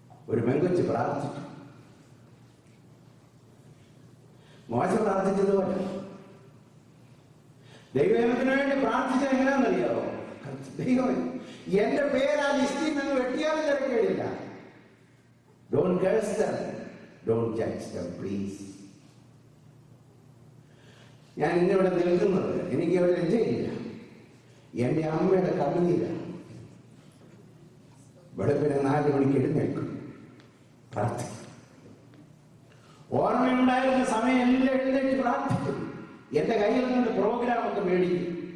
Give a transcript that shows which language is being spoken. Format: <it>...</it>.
<ml>ഒരു പെങ്കൊച്ച് പ്രാർത്ഥിച്ചു. മോശം പ്രാർത്ഥിച്ചതുപോലെ ദൈവത്തിന് വേണ്ടി പ്രാർത്ഥിച്ചത് എങ്ങനെയാണെന്നറിയാമോ? ദൈവം എന്റെ പേര് ആ ലിസ്റ്റിൽ നിന്ന് വെട്ടിയാലും തിരക്കേടില്ല.</ml> <en>Don't curse them, don't judge them, please.</en> <ml>ഞാൻ ഇന്നിവിടെ നിൽക്കുന്നത് എനിക്ക് ഒരു ലജ്ജയില്ല. എൻ്റെ അമ്മയുടെ കണ്ണുനീരാണ്. വെളുപ്പിനെ 4 മണിക്ക് എഴുന്നേൽക്കും, പ്രാർത്ഥിക്കും. ഓർമ്മയുണ്ടായിരുന്ന സമയം എല്ലാം എഴുന്നേറ്റ് പ്രാർത്ഥിക്കും. എന്റെ കയ്യിൽ നിന്ന് പ്രോഗ്രാമൊക്കെ മേടിക്കും.</ml>